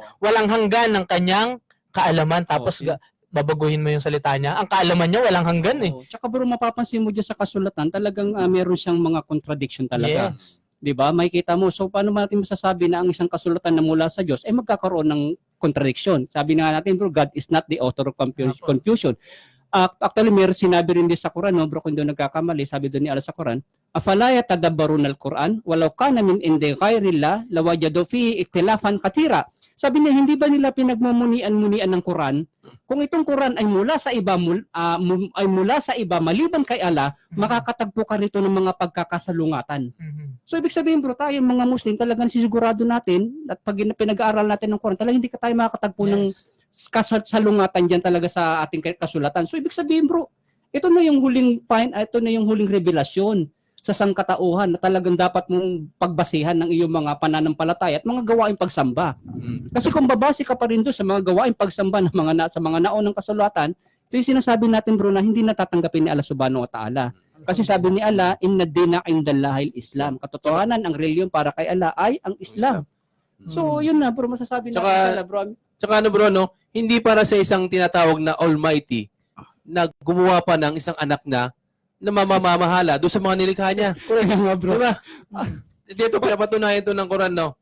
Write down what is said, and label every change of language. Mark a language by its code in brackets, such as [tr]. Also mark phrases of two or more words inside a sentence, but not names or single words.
[tl] Walang hanggan ng kanyang kaalaman. Tapos babaguhin mo yung salita niya. Ang kaalaman niya walang hanggan eh. Oo. Tsaka bro, mapapansin mo dyan sa kasulatan, talagang meron siyang mga contradiction talaga. Yes. 'Di ba? Makikita mo. So paano natin masasabi na ang isang kasulatan na mula sa Diyos ay magkakaroon ng contradiction? Sabi na nga natin, [en] bro, God is not the author of confusion. Actually, [tl] meron sinabi rin din sa Quran, no, bro, kung doon nagkakamali, sabi doon ni Allah sa Quran, [ar] أفلا يتدبرون القرآن ولو كان من عند غير الله لوجدوا فيه اختلافا كثيرا. [tl] Sabi niya, hindi ba nila pinagmumuni-munian ng Quran? Kung itong Quran ay mula sa iba maliban kay Allah, makakatagpo ka rito ng mga pagkakasalungatan. So ibig sabihin bro, tayo mga Muslim talagang sisigurado natin at pag pinag-aaral natin ng Quran, talagang hindi ka tayo makakatagpo ng kasalungatan diyan talaga sa ating kasulatan. So ibig sabihin bro, ito na yung huling revelasyon sa sangkatauhan na talagang dapat mong pagbasihan ng iyong mga pananampalataya at mga gawaing pagsamba. Kasi kung babase ka pa rin doon sa mga gawaing pagsamba ng sa mga naunang kasulatan, ito yung sinasabi natin bro na hindi natatanggapin ni Allah [ar] سبحانه وتعالى. [tl] Kasi sabi ni Allah, [ar] إن الدين عند الله الإسلام. [tl] Katotohanan, ang reliyon para kay Allah ay ang Islam. So yun na bro, masasabi natin sa bro. Tsaka ano bro, no, hindi para sa isang tinatawag na Almighty na gumawa pa ng isang anak na mamamahala doon sa mga nilikha niya. Bro. Diba? Dito pinapatunayan ito ng Quran, no?